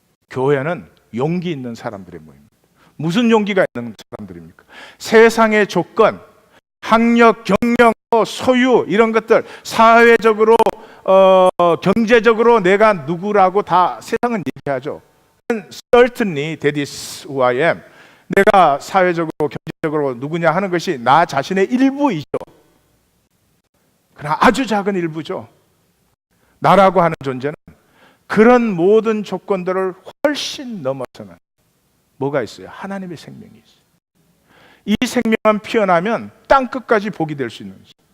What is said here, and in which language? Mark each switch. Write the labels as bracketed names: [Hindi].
[Korean] 교회는 용기 있는 사람들의 모임입니다. 무슨 용기가 있는 사람들입니까? 세상의 조건, 학력, 경력, 소유 이런 것들 사회적으로 경제적으로 내가 누구라고 다 세상은 얘기하죠. [English] Certainly that is who I am. [Korean] 내가 사회적으로 경제적으로 누구냐 하는 것이 나 자신의 일부이죠. 그러나 아주 작은 일부죠. 나라고 하는 존재는 그런 모든 조건들을 훨씬 넘어서는 뭐가 있어요? 하나님의 생명이 있어요. 이 생명만 피어나면 땅 끝까지 복이 될 수 있는 거죠.